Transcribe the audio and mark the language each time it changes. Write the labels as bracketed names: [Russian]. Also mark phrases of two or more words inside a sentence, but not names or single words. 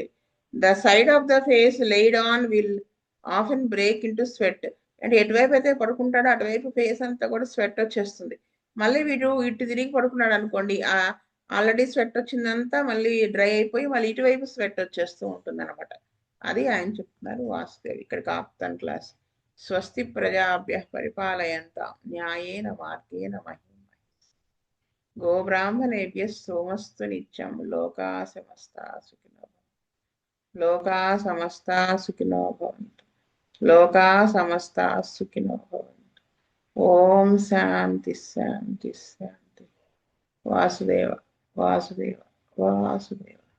[English] the side of the face lied on will often break into sweat. [Telugu] అంటే ఎటువైపు అయితే పడుకుంటాడో అటువైపు ఫేస్ అంతా కూడా స్వెట్ వచ్చేస్తుంది. మళ్ళీ వీడు ఇటు తిరిగి పడుకున్నాడు అనుకోండి, ఆల్రెడీ స్వెట్ వచ్చిందంతా మళ్ళీ డ్రై అయిపోయి మళ్ళీ ఇటువైపు స్వెట్ వచ్చేస్తూ ఉంటుంది అనమాట. అది ఆయన చెప్తున్నారు వాసుదేవ్. ఇక్కడికి ఆపుతాను క్లాస్. [Sanskrit] స్వస్తి ప్రజాభ్య పరిపాలయంతాం న్యాయేన మార్గేణ మహిమ. గోబ్రాహ్మణేభ్య సోమస్తు నిత్యం. లోకా సమస్తా సుఖినో భవంతు. లోకా సమస్తా సుఖినో భవంతు. లోకా సమస్తా సుఖినో భవంతు. ఓం ఓం శాంతి శాంతి శాంతి. వాసుదేవ వాసుదేవ వాసుదేవ.